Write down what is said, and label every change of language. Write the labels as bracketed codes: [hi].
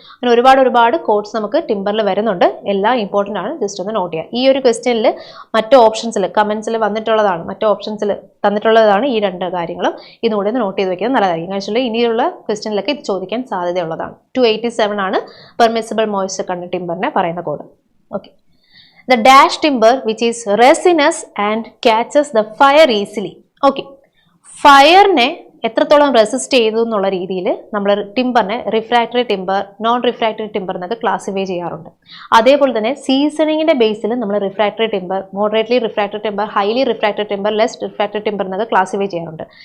[ml] അങ്ങനെ ഒരുപാട് കോഡ്സ് നമുക്ക് ടിമ്പറിൽ വരുന്നുണ്ട്. എല്ലാം ഇമ്പോർട്ടൻ്റ് ആണ്. ജസ്റ്റ് ഒന്ന് നോട്ട് ചെയ്യുക. ഈ ഒരു ക്വസ്റ്റ്യനിൽ മറ്റു ഓപ്ഷൻസിൽ കമന്റ്സിൽ വന്നിട്ടുള്ളതാണ്, മറ്റു ഓപ്ഷൻസിൽ തന്നിട്ടുള്ളതാണ് ഈ രണ്ട് കാര്യങ്ങളും. ഇതുകൂടെ ഒന്ന് നോട്ട് ചെയ്ത് വെക്കുന്നത് നല്ലതായിരിക്കും. ആക്ച്വലി ഇനിയുള്ള ക്വസ്റ്റ്യനിലൊക്കെ ഇത് ചോദിക്കാൻ സാധ്യതയുള്ളതാണ്. 287 ആണ് പെർമിസിബിൾ മോയ്സ്ചർ കണ്ടന്റ് ടിമ്പറിനെ പറയുന്ന code. Okay. [en] The dash timber which is resinous and catches the fire easily. Okay. [ml] ഫയറിനെ എത്രത്തോളം റെസിസ്റ്റ് ചെയ്തു എന്നുള്ള രീതിയിൽ നമ്മൾ ടിമ്പറിനെ refractory timber, non refractory timber എന്നൊക്കെ ക്ലാസിഫൈ ചെയ്യാറുണ്ട്. അതേപോലെ തന്നെ സീസണിങ്ങിന്റെ ബേസിൽ നമ്മൾ refractory timber, moderately refractory timber, highly refractory timber, less refractory timber എന്നൊക്കെ ക്ലാസിഫൈ ചെയ്യാറുണ്ട്.